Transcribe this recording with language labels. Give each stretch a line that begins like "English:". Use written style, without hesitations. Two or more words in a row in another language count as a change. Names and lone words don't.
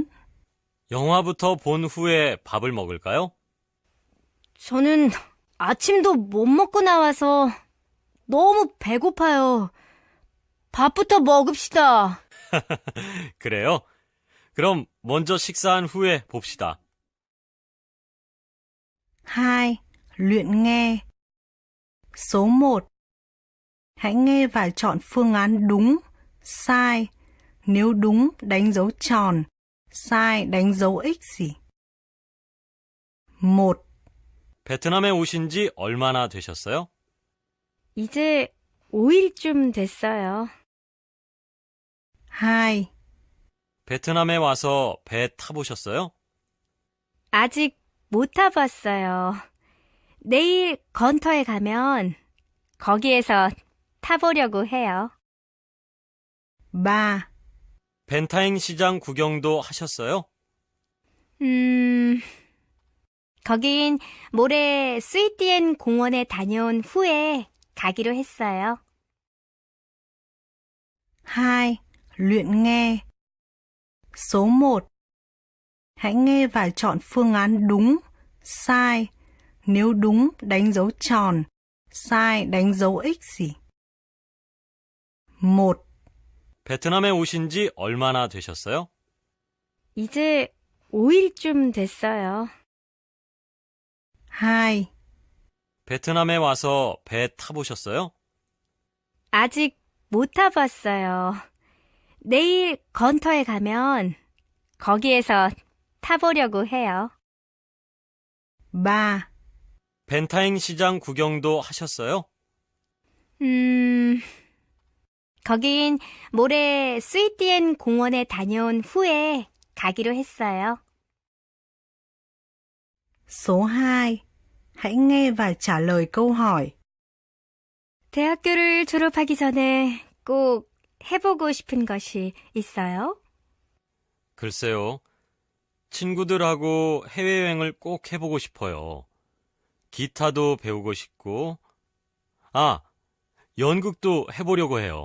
Korean: 영화부터 본 후에 밥을 먹을까요? 저는 아침도 못 먹고 나와서 너무 배고파요. 밥부터 먹읍시다. 그래요? 그럼 먼저 식사한 후에 봅시다.
Vietnamese: 2. Luyện nghe. Số 1. Hãy nghe và chọn phương án đúng, sai. Nếu đúng, đánh dấu tròn. Sai, đánh dấu X. 1,
Korean: 베트남에 오신 지 얼마나 되셨어요? 이제 5일쯤 됐어요. 2, 베트남에 와서 배 타보셨어요? 아직 못 타봤어요. 내일 건터에 가면 거기에서 타보려고 해요. 3, 벤타잉 시장 구경도 하셨어요? 거긴 모레 스위티엔 공원에 다녀온 후에 가기로 했어요.
Vietnamese: 2. Luyện nghe. Số 1. Hãy nghe và chọn phương án đúng, sai. Nếu đúng, đánh dấu tròn. sai, đánh dấu X gì. 1.
Korean: 베트남에 오신 지 얼마나 되셨어요? 이제 5일쯤 됐어요. 2. 베트남에 와서 배 타보셨어요? 아직 못 타봤어요. 내일 건터에 가면 거기에서 타보려고 해요. 3. 벤타잉 시장 구경도 하셨어요? 거긴 모레 스위티엔 공원에 다녀온 후에 가기로 했어요.
Vietnamese: Số 2. Hãy nghe và trả lời câu hỏi.
Korean: 대학교를 졸업하기 전에 꼭 해보고 싶은 것이 있어요? 글쎄요. 친구들하고 해외여행을 꼭 해보고 싶어요. 기타도 배우고 싶고, 연극도 해보려고 해요.